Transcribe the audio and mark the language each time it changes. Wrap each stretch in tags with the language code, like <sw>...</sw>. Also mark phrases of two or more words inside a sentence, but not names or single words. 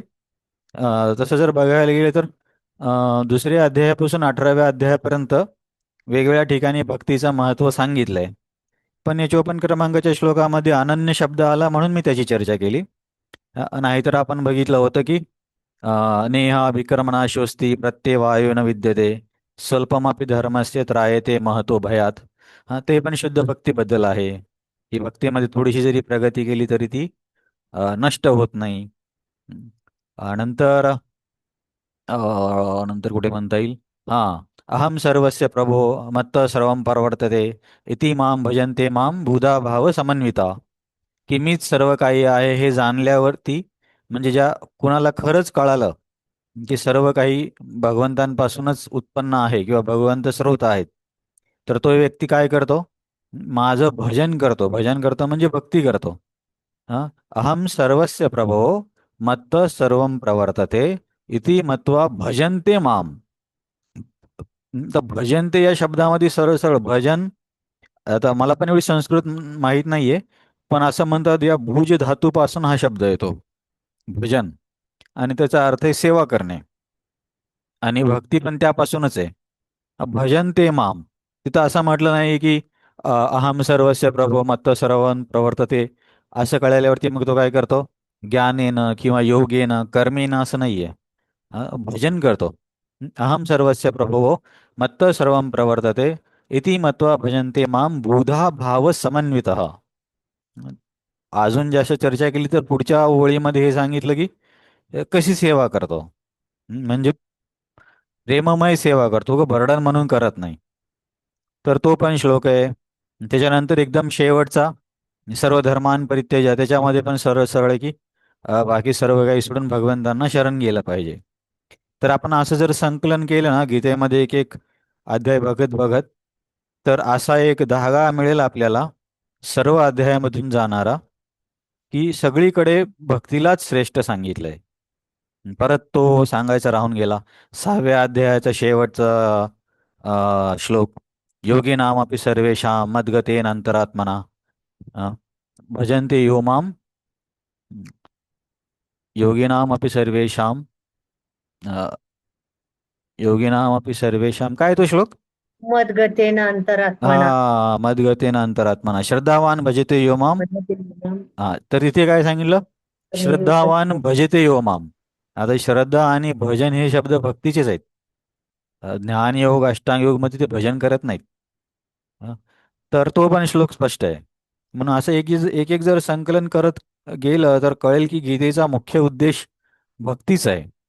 <mr>तसं जर बघायला गेले तर दुसऱ्या अध्यायापासून 18व्या अध्यायापर्यंत वेगवेगळ्या ठिकाणी भक्तीचं महत्त्व सांगितलंय. पण या 54 क्रमांकाच्या श्लोकामध्ये अनन्य शब्द आला म्हणून मी त्याची चर्चा केली. नाहीतर आपण बघितलं होतं की</mr> <sa>नेहा विक्रमणाशोस्ती प्रत्यवायो न विद्यते स्वल्पमपि धर्मस्य त्रायते महतो भयात.</sa> <mr>ते पण शुद्ध भक्तीबद्दल आहे. ही भक्तीमध्ये थोडीशी जरी प्रगती केली तरी ती नष्ट होत नाही. नंतर नंतर कुठे म्हणता येईल, हा,</mr> <sa>अहम सर्वस्य प्रभो मत्त सर्वं परवर्तते इति माम भजन्ते माम बुधा भाव समन्विता.</sa> <mr>की मीच सर्व काही आहे हे जाणल्यावरती, म्हणजे ज्या कुणाला खरंच कळालं की सर्व काही भगवंतांपासूनच उत्पन्न आहे किंवा भगवंत स्रोत आहेत, तर तो व्यक्ती काय करतो? माझं भजन करतो. भजन करतो म्हणजे भक्ती करतो. हा,</mr> <sa>अहम सर्वस्य प्रभो मत्त सर्वं प्रवर्तते इति मत्वा भजन्ते माम.</sa> <mr>तर भजन ते या शब्दामध्ये सरळ सरळ भजन, आता मला पण एवढी संस्कृत माहीत नाहीये, पण असं म्हणतात या भुज धातूपासून हा शब्द येतो भजन, आणि त्याचा अर्थ आहे सेवा करणे, आणि भक्ती पण त्यापासूनच आहे.</mr> <sa>भजन ते माम,</sa> <mr>तिथं असं म्हटलं नाही की</mr> <sa>अहम सर्वस्य प्रभो मत्त सर्वं प्रवर्तते,</sa> <mr>असं कळल्यावरती मग तो काय करतो, ज्ञानेनं किंवा योगेनं कर्मेनं, असं नाहीये. भजन करतो.</mr> <sa>अहम सर्वस्य प्रभो मत्त सर्वं प्रवर्तते इति मत्वा भजन्ते माम बहुधा भाव समन्वितः.</sa> <mr>अजून जास्त चर्चा केली तर पुढच्या ओळीमध्ये हे सांगितलं की कशी सेवा करतो. म्हणजे प्रेममय सेवा करतो, ग भरडण म्हणून करत नाही. तर तो पण श्लोक आहे. त्याच्यानंतर एकदम शेवटचा</mr> <sa>सर्व धर्मान परित्यज्य,</sa> <mr>त्याच्यामध्ये पण सरळ सरळ आहे की बाकी सर्व काही सोडून भगवंतांना शरण गेलं पाहिजे. तर आपण असं जर संकलन केलं ना गीतेमध्ये एक एक अध्याय बघत बघत, तर असा एक धागा मिळेल आपल्याला सर्व अध्यायामधून जाणारा, की सगळीकडे भक्तीलाच श्रेष्ठ सांगितलंय. परत तो सांगायचा राहून गेला, 6व्या अध्यायाचा शेवटचा श्लोक,</mr> <sa>योगी नामपि सर्वेषां मद्गतेन अंतरात्मना अ, भजन्ते यो माम योगिनामपि सर्वेषां अ, योगिनामपि सर्वेषां,</sa> <mr>काय तो श्लोक?</mr> <sa>मद्गतेन अंतरात्मना. हा, मद्गतेन अंतरात्मना श्रद्धावान भजते यो माम.</sa> <mr>हा, तर इथे काय सांगितलं,</mr> <sa>श्रद्धावान भजते यो माम.</sa> <mr>आता श्रद्धा आणि भजन हे शब्द भक्तीचेच आहेत. ज्ञान योग अष्टांग योग मध्ये ते भजन करत नाहीत. हा, तर तो पण श्लोक स्पष्ट आहे. म्हणून असं एक एक एक जर संकलन करत गेलं तर कळेल की गीतेचा मुख्य उद्देश भक्तीच आहे.</mr>